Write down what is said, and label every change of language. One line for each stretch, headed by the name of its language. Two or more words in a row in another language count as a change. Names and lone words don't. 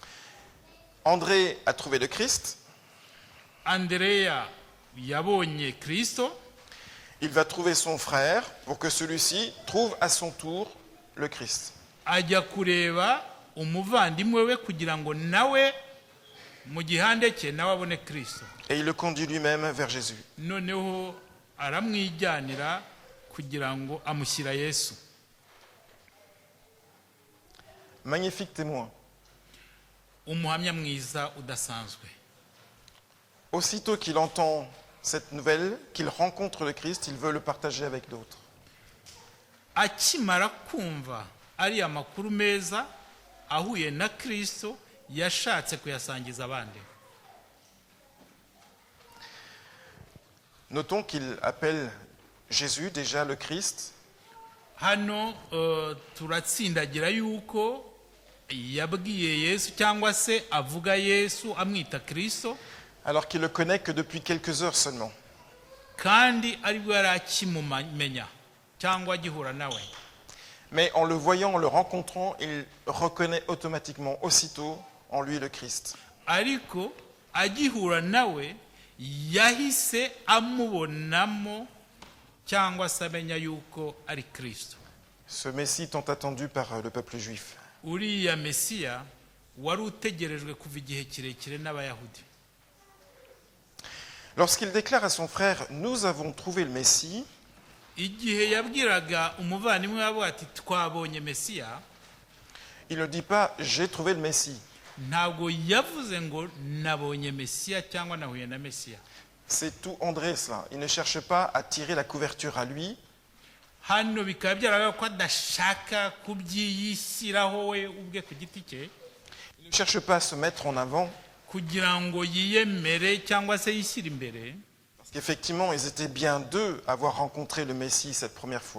French: André a trouvé le Christ.
Kinyarwanda: Andrea yabonye Kristo.
French: Il va trouver son frère pour que celui-ci trouve à son tour le Christ.
Kinyarwanda: Ajya kureba umuvandimwe we kugira ngo nawe mu gihande cye nawe abone Kristo.
French: Et il le conduit lui-même vers Jésus.
Kinyarwanda: Noneho aramwijyanira kugira ngo amushyira Yesu.
French: Magnifique témoin.
Kinyarwanda: Umuhamya mwiza udasanzwe.
French: Aussitôt qu'il entend cette nouvelle, qu'il rencontre le Christ, il veut le partager avec d'autres.
Kinyarwanda: Akimara kumva ari amakuru meza ahuye na Kristo, yashatse kuyasangiza abandi.
French: Notons qu'il appelle Jésus déjà le Christ.
Kinyarwanda: Hano turatsindagira yuko yabwiye Yesu cyangwa se avuga Yesu amwita Kristo,
French: alors qu'il le connaît que depuis quelques heures seulement.
Kinyarwanda: kandi aribwo yari akimumenya cyangwa agihura nawe.
French: Mais en le voyant, en le rencontrant, il reconnaît automatiquement, aussitôt, en lui le Christ.
Kinyarwanda: Ariko agihura nawe yahise amubonamo cyangwa se amenya yuko ari Kristo.
French: Ce Messie tant attendu par le peuple juif.
Kinyarwanda: Uriya Mesiya wari utegerejwe kuva igihe kirekire n'Abayahudi.
French: Lorsqu'il déclare à son frère « Nous avons trouvé le Messie »,
Kinyarwanda: Igihe yabwiraga umuvandimwe wabo ati twabonye Mesiya,
French: il ne dit pas « J'ai trouvé le Messie ».
Kinyarwanda: ntabwo yavuze ngo nabonye Mesiya cyangwa nahuye na Mesiya.
French: C'est tout André cela. Il ne cherche pas à tirer la couverture à lui.
Kinyarwanda: Hano bikaba byarabaye ko adashaka kubyiyishyiraho we ubwe ku giti cye,
French: Il ne cherche pas à se mettre en avant.
Kinyarwanda: kugira ngo yiyemere cyangwa se yishyire imbere,
French: Parce qu'effectivement, ils étaient bien deux à avoir rencontré le Messie cette première fois.